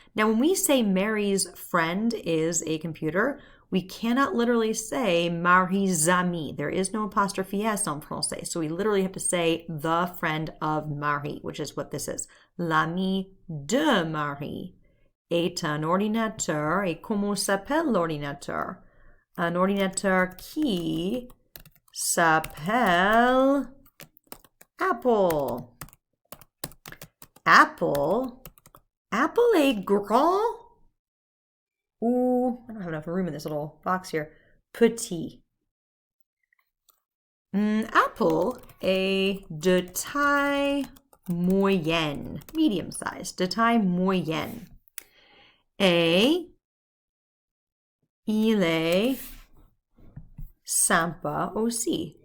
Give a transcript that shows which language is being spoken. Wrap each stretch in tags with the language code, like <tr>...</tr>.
<en>Now, when we say Mary's friend is a computer, we cannot literally say Marie's ami. There is no apostrophe S</en> <fr>en français.</fr> <en>So we literally have to say the friend of Marie, which is what this is.</en> <fr>L'ami de Marie est un ordinateur. Et comment s'appelle l'ordinateur? Un ordinateur qui s'appelle Apple. Apple est grand ou,</fr> <en>I don't have enough room in this little box here, petit.</en> <fr>Apple est de taille moyenne,</fr> <en>medium size,</en> <fr>de taille moyenne. Et il est sympa aussi.</fr>